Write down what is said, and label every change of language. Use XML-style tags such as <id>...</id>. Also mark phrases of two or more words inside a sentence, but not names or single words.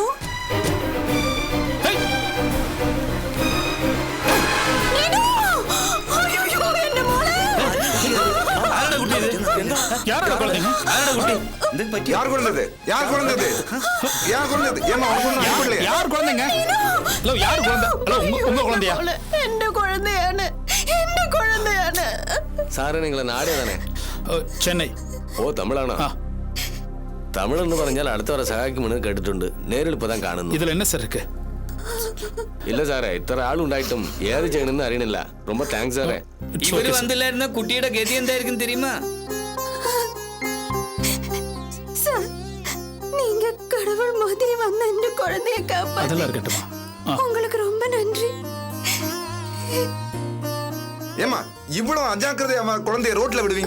<ta>ஏய், யாரோட குழந்தைங்க? யார் குழந்தது? யார் குழந்தது? யார் குழந்தது? ஏமா உனக்கு ஒண்ணும் அனுப்பலையா? யார் குழந்தைங்க? ஹலோ, யார் குழந்தை? ஹலோ, உங்க குழந்தையா?</ta> <ml>സാറ് നിങ്ങളെ നാട് ഏതാണ്?</ml> <ta>சென்னை.</ta> <ml>ഓ, തമിഴാണോ? തമിഴെന്ന് പറഞ്ഞാൽ അടുത്ത വരെ സഹായിക്കുമെന്ന് കേട്ടിട്ടുണ്ട്. നേരിൽ ഇപ്പൊ താൻ കാണുന്നു.</ml> <ta>இதுல என்ன சார் இருக்கு?</ta> <ml>ഇല്ല സാറേ, ഇത്ര ആളുണ്ടായിട്ടും ഏത് ചെയ്യണമെന്ന് അറിയണില്ല. ரொம்ப താങ്ക്സ് സാറേ.</ml> <ta>இவரு வந்தில்லாருன்னா குட்டியோட கதி എന്തായിരിക്കും தெரியுமா? நீங்க கடவுள் மாதிரி வந்து இந்த குழந்தைய காப்பாத்து. அதெல்லாம் இருக்கட்டுமா. உங்களுக்கு ரொம்ப நன்றி. ஏமா இவ்வளவு அஜாக்கிரதையா குழந்தைய ரோட்ல விடுவீங்க?</ta>